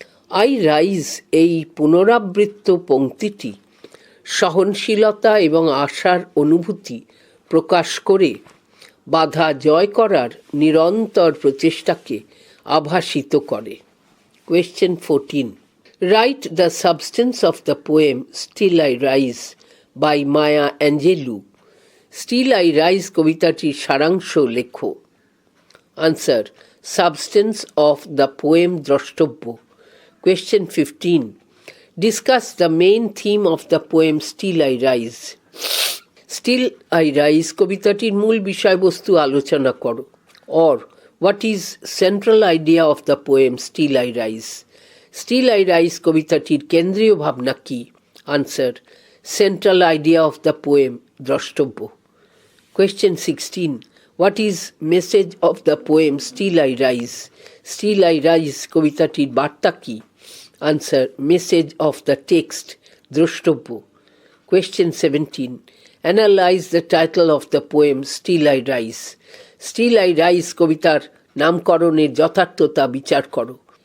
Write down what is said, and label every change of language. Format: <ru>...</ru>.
<bn>I rise এই পুনরাবৃত্ত পংক্তিটি সহনশীলতা এবং আশার অনুভূতি প্রকাশ করে বাধা জয় করার নিরন্তর প্রচেষ্টাকে আভাসিত করে।</bn> <en>Question 14. Write the substance of the poem Still I Rise by Maya Angelou.</en> <bn>Still I Rise কবিতাটির সারাংশ লেখো। Answer.</bn> <en>Substance of the poem দ্রষ্টব্য। Question 15. Discuss the main theme of the poem Still I Rise.</en> <bn>Still I Rise কবিতাটির মূল বিষয়বস্তু আলোচনা করো।</bn> <en>Or what is central idea of the poem Still I Rise?</en> <bn>Still I Rise কবিতাটির কেন্দ্রীয় ভাবনা কি?</bn> <en>Answer. Central idea of the poem দ্রষ্টব্য। Question 16. What is message of the poem Still I Rise? Still I Rise</en> <bn>কবিতাটির বার্তা কি?</bn> <en>Answer. Message of the text দ্রষ্টব্য। Question 17. Analyze the title of the poem Still I Rise.</en> <bn>Still I Rise কবিতার নামকরণের যথার্থতা বিচার করো।</bn>